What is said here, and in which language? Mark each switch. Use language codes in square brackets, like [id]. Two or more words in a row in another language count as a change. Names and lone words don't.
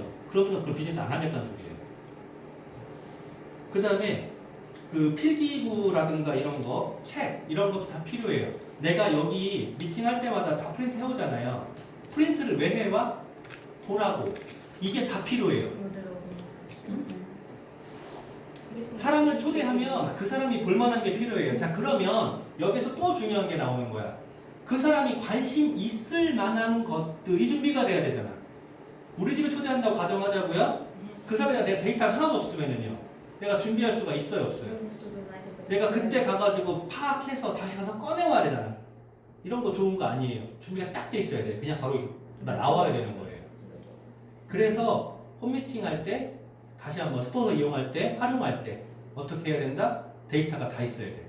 [ko] 그러면 그 비즈니스 안 하겠다는 소리예요. 그 다음에 그 필기구라든가 이런 거, 책, 이런 것도 다 필요해요. 내가 여기 미팅할 때마다 다 프린트 해오잖아요. 프린트를 왜 해와? 보라고. 이게 다 필요해요. [ru] Вот это вот. [ko] 사람을 초대하면 그 사람이 볼만한 게 필요해요. 자, 그러면 여기서 또 중요한 게 나오는 거야. 그 사람이 관심 있을 만한 것들이 준비가 돼야 되잖아. 우리 집에 초대한다고 가정하자고요. 그 사람이 내 데이터가 하나도 없으면요. 내가 준비할 수가 있어요, 없어요? [ru] Нужно что-то знать об этом. [ko] 내가 그때 가가지고 파악해서 다시 가서 꺼내와야 되잖아. 이런 거 좋은 거 아니에요. 준비가 딱 돼 있어야 돼. 그냥 바로 나와야 되는 거예요. 그래서 홈미팅 할 때, 다시 한번 스폰서 이용할 때, 활용할 때 어떻게 해야 된다? 데이터가 다 있어야 돼.